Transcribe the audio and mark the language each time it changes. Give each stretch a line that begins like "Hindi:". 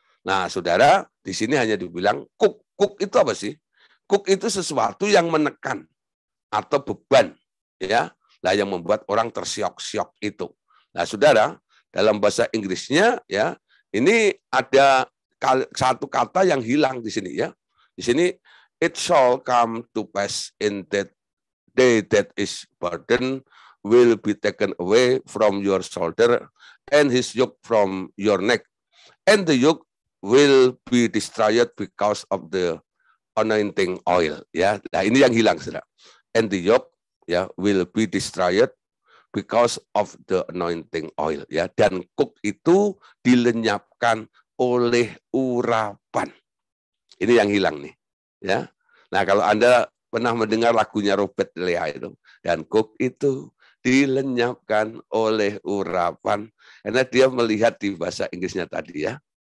Indonesian: Nah, Saudara, di sini hanya dibilang kuk. Kuk itu apa sih? Kuk itu sesuatu yang menekan atau beban, ya. Lah yang membuat orang tersiok-siok itu. Nah, Saudara, dalam bahasa Inggrisnya ya, ini ada satu kata yang hilang di sini ya. Di sini
English: it shall come to pass in that day that his burden will be taken away from your shoulder and his yoke from your neck and the yoke will be destroyed because of the anointing oil ya. Nah, ini yang hilang Saudara. And the yoke ya will be destroyed because of the anointing oil ya,
Indonesian: dan kuk itu dilenyapkan oleh urapan. Ini yang hilang nih ya. Nah, kalau Anda pernah mendengar lagunya Robert Lea itu, dan kuk itu dilenyapkan oleh urapan, karena dia melihat di bahasa Inggrisnya tadi ya.